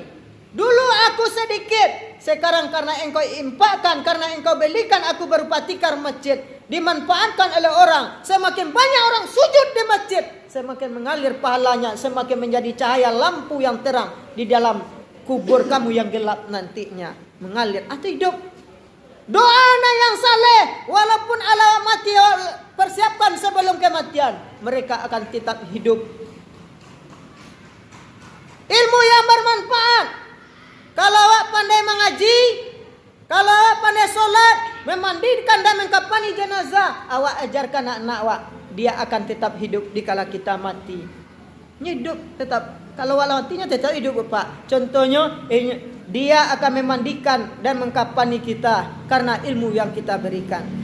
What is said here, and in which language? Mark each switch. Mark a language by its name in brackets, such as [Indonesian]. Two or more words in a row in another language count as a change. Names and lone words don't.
[Indonesian] Dulu aku sedikit, sekarang karena engkau infakkan, karena engkau belikan aku berupa tikar masjid, dimanfaatkan oleh orang, semakin banyak orang sujud di masjid, semakin mengalir pahalanya, semakin menjadi cahaya lampu yang terang di dalam kubur kamu yang gelap nantinya, mengalir atau hidup. Doanya yang saleh, walaupun ala mati persiapkan sebelum kematian, mereka akan tetap hidup. Ilmu yang bermanfaat. Kalau awak pandai mengaji, kalau awak pandai solat, memandikan dan mengkafani jenazah, awak ajarkan anak-anak awak, dia akan tetap hidup dikala kita mati. Hidup tetap. Kalau awak matinya tetap hidup, Bapak. Contohnya, dia akan memandikan dan mengkafani kita karena ilmu yang kita berikan.